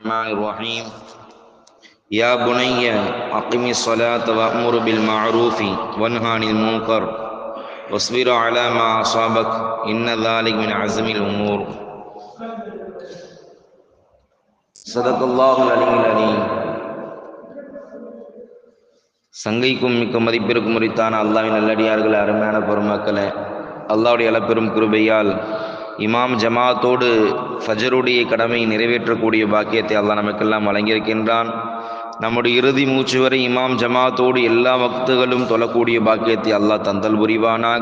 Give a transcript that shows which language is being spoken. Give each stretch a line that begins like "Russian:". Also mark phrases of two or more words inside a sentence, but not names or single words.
Arabic: الرحمن الرحيم يا بني أقم الصلاة وأمر بالمعروف وانه عن المنكر واصبر على ما أصابك إن ذلك من عزم الأمور صدق الله العلي العليم.
Tamil: சங்கைக்கும் மிக்க மதிப்பிற்கும் உரித்தான அல்லாஹ்வின் நல்லடியார்களே, அருமையான பெருமக்களே, அல்லாஹ்வுடைய அளப்பெரும் கிருபையால் இமாம் ஜமாத்தோடு ஃபஜருடைய கடமையை நிறைவேற்றக்கூடிய பாக்கியத்தை அல்லாஹ் நமக்கெல்லாம் வழங்கியிருக்கின்றான். நம்முடைய இறுதி மூச்சு வரை இமாம் ஜமாத்தோடு எல்லா வக்துகளும் தொழக்கூடிய பாக்கியத்தை அல்லாஹ் தந்தல் புரிவானாக.